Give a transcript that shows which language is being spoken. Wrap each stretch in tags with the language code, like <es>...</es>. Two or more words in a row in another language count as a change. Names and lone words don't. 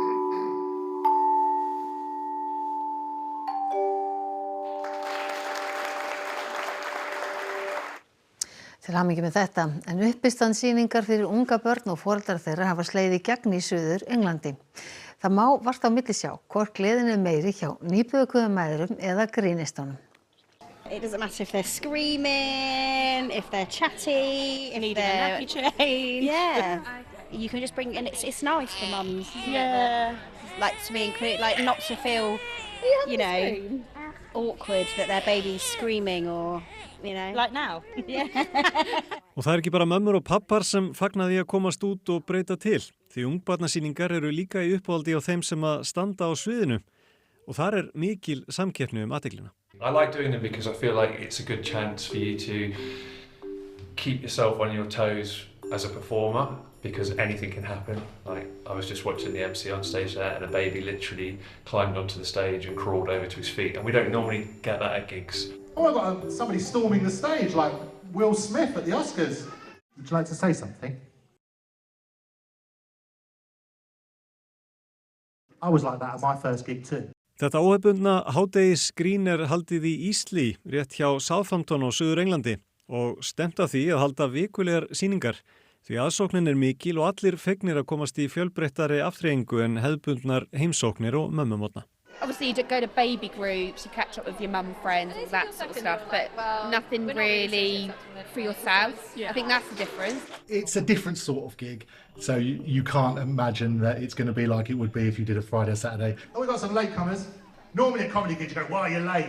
<is>Til hamingju með þetta, en uppistandsýningar fyrir unga börn og foreldrar þeirra hafa slegið í gegn í Suður Englandi. Það má vart á milli sjá hvort gleðin er meiri hjá nýbökuðum mæðrum eða grínistunum.</is> <en>It doesn't matter if they're screaming, if they're chatty, if they're... a nappy change. Yeah. You can just bring... And it's nice for mums. Yeah. Like to be included, like not to feel, you know, awkward that their baby's screaming or... You know. Like now. Yeah.</en> <is>Og það er ekki bara mömmur og pappar sem fagna því að komast út og breyta til. Því ungbarnasýningar eru líka í uppáhaldi á þeim sem að standa á sviðinu. Og þar er mikil samkeppni athyglina.</is> <en>I like doing them because I feel like it's a good chance for you to keep yourself on your toes as a performer because anything can happen. Like I was just watching the MC on stage there and a baby literally climbed onto the stage and crawled over to his feet and we don't normally get that at gigs. Oh, I've got somebody storming the stage like Will Smith at the Oscars. Would you like to say something? I was like that at my first gig too.</en> <is>Þetta óhefbundna hádegisgrín er haldið í Ísli, rétt hjá Southampton á Suður Englandi og stemt að því að halda vikulegar sýningar. Því aðsóknin er mikil og allir fegnir að komast í fjölbreyttari afþreyingu en hefðbundnar heimsóknir og mömmumótna.</is> <en>Obviously you go to baby groups, you catch up with your mum friends, all that sort of stuff, but nothing really for yourself. I think that's the difference. It's a different sort of gig, so you can't imagine that it's going to be like it would be if you did a Friday or Saturday. Oh, we've got some latecomers. Normally at comedy gigs you go, why are you late?</en>